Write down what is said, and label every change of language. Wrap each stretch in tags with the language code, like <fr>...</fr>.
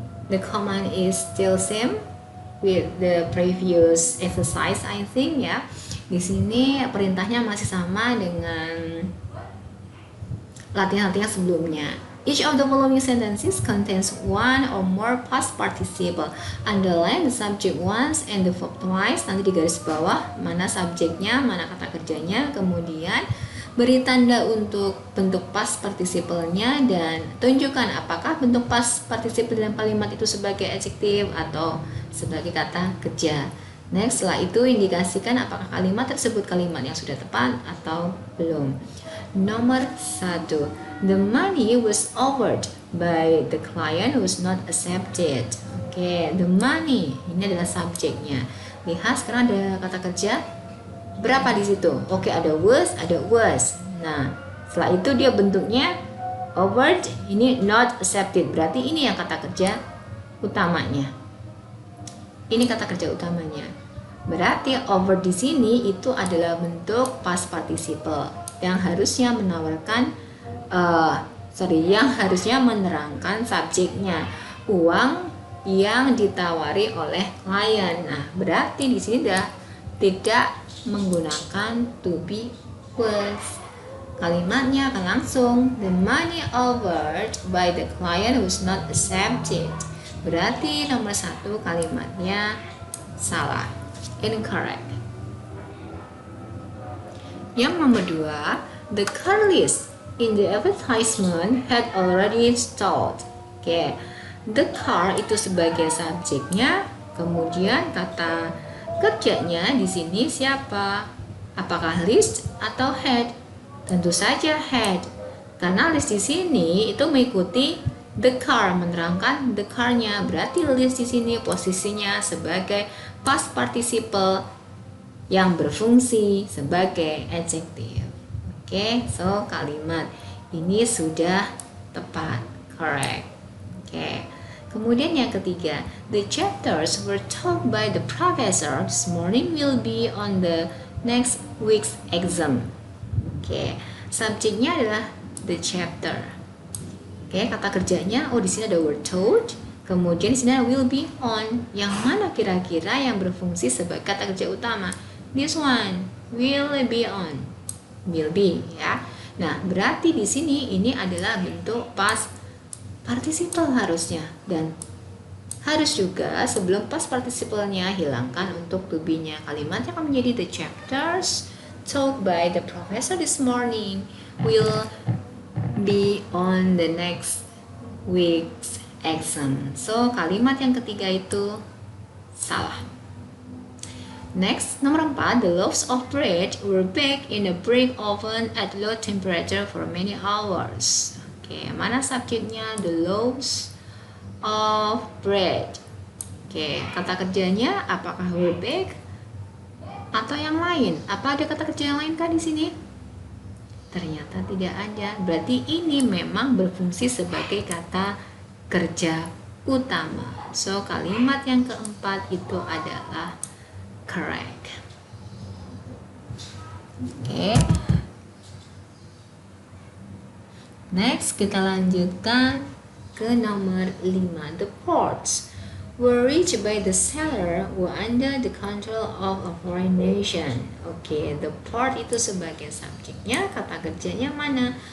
<en>The command is still same with the previous exercise, I think ya.</en> <id>Di sini perintahnya masih sama dengan latihan-latihan sebelumnya.</id> <en>Each of the following sentences contains one or more past participle. Underline the subject once and the verb twice.</en> <id>Nanti di garis bawah mana subjeknya, mana kata kerjanya. Kemudian beri tanda untuk bentuk past participle-nya dan tunjukkan apakah bentuk past participle dalam kalimat itu sebagai adjective atau sebagai kata kerja. Next, setelah itu indikasikan apakah kalimat tersebut kalimat yang sudah tepat atau belum. Nomor 1.</id> <en>The money was offered by the client was not accepted.</en> <id>Oke,</id> <en>the money</en> <id>ini adalah subjeknya. Lihat sekarang ada kata kerja berapa di situ? Oke, ada was, ada was. Nah, setelah itu dia bentuknya offered, ini not accepted. Berarti ini yang kata kerja utamanya. Ini kata kerja utamanya. Berarti offered di sini itu adalah bentuk past participle yang harusnya menawarkan yang harusnya menerangkan subjeknya, uang yang ditawari oleh klien. Nah, berarti di sini tidak menggunakan to be was. Kalimatnya akan langsung</id> <en>the money offered by the client was not accepted.</en> <id>Berarti nomor 1 kalimatnya salah, incorrect. Yang nomor 2,</id> <en>the car list in the advertisement had already installed.</en> <id>Oke, the car itu sebagai subjeknya, kemudian kata kerjanya di sini siapa? Apakah list atau had? Tentu saja had. Karena list di sini itu mengikuti the car, menerangkan the car-nya. Berarti list di sini posisinya sebagai past participle yang berfungsi sebagai adjective. Oke, so kalimat ini sudah tepat, correct. Oke. Kemudian yang ketiga,</id> <en>the chapters were taught by the professor this morning will be on the next week's exam.</en> <id>Oke, subjeknya adalah the chapter. Oke, kata kerjanya, di sini ada were taught, kemudian di sini ada will be on. Yang mana kira-kira yang berfungsi sebagai kata kerja utama?</id> <en>This one, will be on, will be ya.</en> <id>Nah, berarti di sini ini adalah bentuk past participle harusnya, dan harus juga sebelum past participle-nya hilangkan untuk to be-nya. Kalimatnya akan menjadi</id> <en>the chapters taught by the professor this morning will be on the next week's exam.</en> <id>So kalimat yang ketiga itu salah.</id> <en>Next,</en> <id>nomor 4,</id> <en>the loaves of bread were baked in a brick oven at low temperature for many hours.</en> <id>Oke, mana subjeknya?</id> <en>The loaves of bread.</en> <id>Oke, kata kerjanya apakah were baked atau yang lain? Apa ada kata kerja yang lain kah di sini? Ternyata tidak ada. Berarti ini memang berfungsi sebagai kata kerja utama. So, kalimat yang keempat itu adalah correct. Oke. Next, kita lanjutkan ke nomor 5.</id> <en>The ports were reached by the seller were under the control of a foreign nation.</en> <id>Oke, the port itu sebagai subjeknya, kata kerjanya mana?</id>